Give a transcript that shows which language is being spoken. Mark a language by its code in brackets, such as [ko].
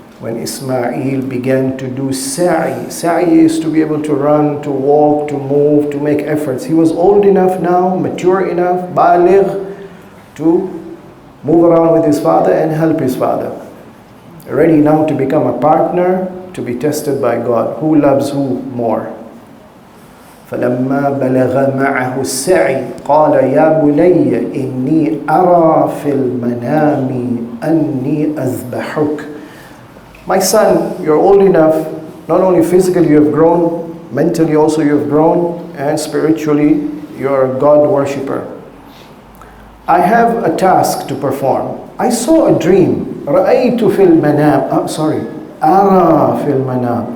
[en] When Ismail began to do sa'i. Sa'i is to be able to run, to walk, to move, to make efforts. He was old enough now, mature enough, baligh, to move around with his father and help his father. Ready now to become a partner, to be tested by God. Who loves who more? [ar] فلما بلغ معه السعي قال يا بني إني أرى في المنام أني أذبحك. [en] My son, you're old enough, not only physically you have grown, mentally also you have grown, and spiritually you're a God worshipper. I have a task to perform. I saw a dream. [ar] رأيت في المنام. أرى في المنام.